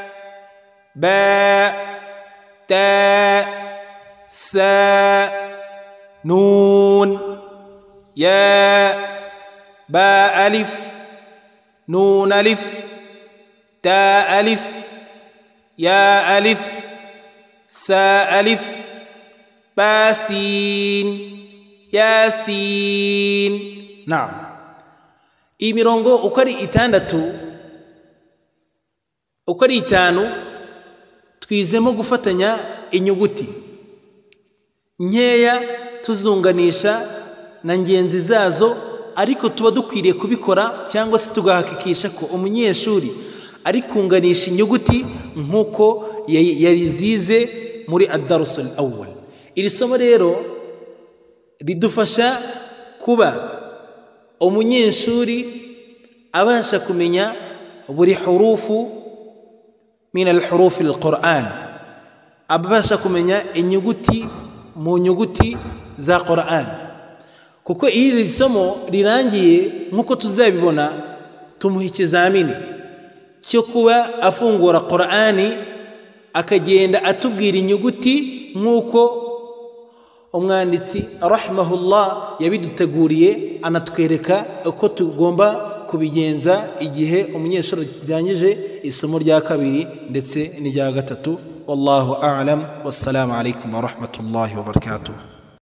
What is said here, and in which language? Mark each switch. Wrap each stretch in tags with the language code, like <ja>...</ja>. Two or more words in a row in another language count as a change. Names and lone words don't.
<ar>با تا ثا، نون، يا، با ألف، نون ألف، تا ألف، يا ألف، ثا ألف، با سين، يا سين.</ar> <rw>Naam, imirongo uko ari itandatu, uko ari itanu, twizemo gufatanya inyuguti nkeya tuzunganisha na ngenzi zazo, ariko tuba dukwiriye kubikora cyangwa se tugahakikisha ko umunyeshuri ari kunganisha inyuguti nkuko yarizize muri</rw> <ar>الدرس الأول.</ar> <rw>Iri somo rero ridufasha kuba umunyeshuri abasha kumenya buri hurufu</rw> <ar>من الحروف القرآن,</ar> <rw>abasha kumenya inyuguti mu nyuguti za Qur'an, kuko iri somo rirangiye nkuko tuzabibona tumuha ikizamini cyo kuba afungura Qur'ani akagenda atubwira inyuguti nkuko umwanditsi rahimahullah yabiduteguriye, anatwereka uko tugomba kubigenza igihe umunyeshuri yarangije isomo rya kabiri ndetse n'irya gatatu.</rw> <ar>والله أعلم، والسلام عليكم ورحمة الله وبركاته.</ar>